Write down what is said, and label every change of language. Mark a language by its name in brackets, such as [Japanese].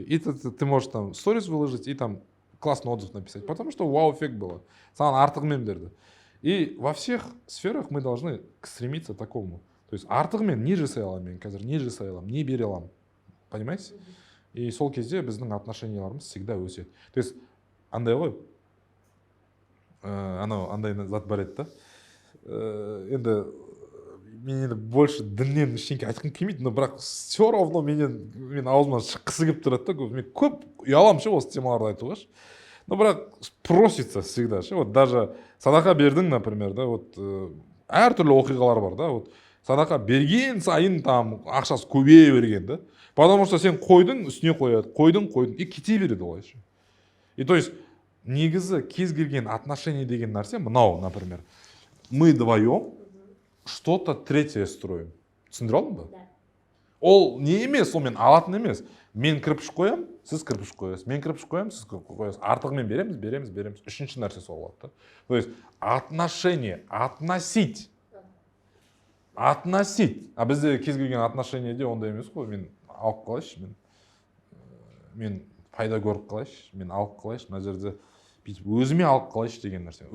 [Russian] И ты можешь там сторис выложить и там классный отзыв написать, потому что вау-эффект было. [Kazakh] Саған артығымен берді. [Russian] И во всех сферах мы должны стремиться к такому. [Kazakh] То есть артығымен не жасай аламын мен қазір, не жасай аламын, не бере аламын. [Russian] Понимаете? [Kazakh] И сол кезде біздің отношенияларымыз всегда өседі. То есть андай ғой, андай зат бар еді да. Енді мен енді больше діннен ештеңке айтқым келмейді, но бірақ все равно мен аузымнан шыққысы келіп тұрады да. Мен көп ұяламын ше осы темаларды айтуға ше. Но бірақ [Russian] просится всегда [Kazakh] ше. Вот даже садақа бердің, например, да, вот әртүрлі оқиғалар бар да. Вот садақа берген сайын там ақшасы көбейе берген да. Потому что сен қойдың, үстіне қояды, қойдың, и кете береді олай ше. И то есть негізі кез келген отношение деген нәрсе мынау, например, [Russian] мы вдвоем что-то третье строим. [Kazakh] Түсіндіре алдың ба? Да. Ол не емес, ол мен алатын емес. Мен кірпіш қоям, сіз кірпіш қоясыз. Мен кірпіш қоям, сіз кірпіш қоясыз. Артығымен береміз. Үшінші нәрсе сол болады да. [Russian] То есть отношение, относить. [Kazakh] А бізде кез келген отношениеде ондай емес қой. Мен алып қалайшы, мен пайда көріп қалайшы, мен алып қалайшы, мына жерде өзіме алып қалайшы деген нәрсе.